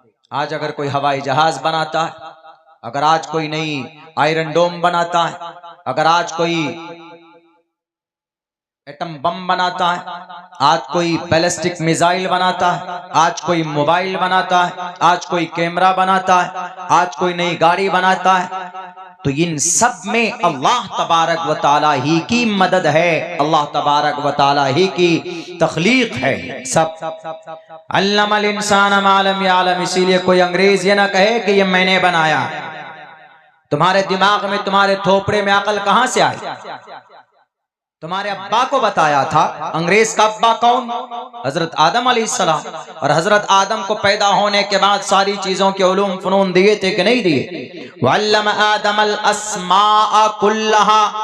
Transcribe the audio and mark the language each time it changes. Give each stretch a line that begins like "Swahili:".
Urdu: آج اگر کوئی ہوائی جہاز بناتا ہے, اگر آج کوئی نئی آئرن ڈوم بناتا ہے, اگر آج کوئی ایٹم بم بناتا ہے, آج کوئی بیلسٹک میزائل بناتا ہے, آج کوئی موبائل بناتا ہے, آج کوئی کیمرہ بناتا ہے, آج کوئی نئی گاڑی بناتا ہے, تو ان سب میں اللہ تبارک و تعالی ہی کی مدد ہے, اللہ تبارک و تعالی ہی کی تخلیق ہے.
Arabic: سب علم الانسان ما لم یعلم.
Urdu: اسی لیے کوئی انگریز یہ نہ کہے کہ یہ میں نے بنایا. تمہارے دماغ میں, تمہارے تھوپڑے میں عقل کہاں سے آئی؟ تمہارے ابا کو بتایا تھا. انگریز کا ابا کون؟ حضرت آدم علیہ السلام. اور حضرت آدم کو پیدا ہونے کے بعد ساری چیزوں کے علوم فنون دیے تھے کہ نہیں دیے؟
Arabic: وَعَلَّمَ آدَمَ الْأَسْمَاءَ كُلَّهَا.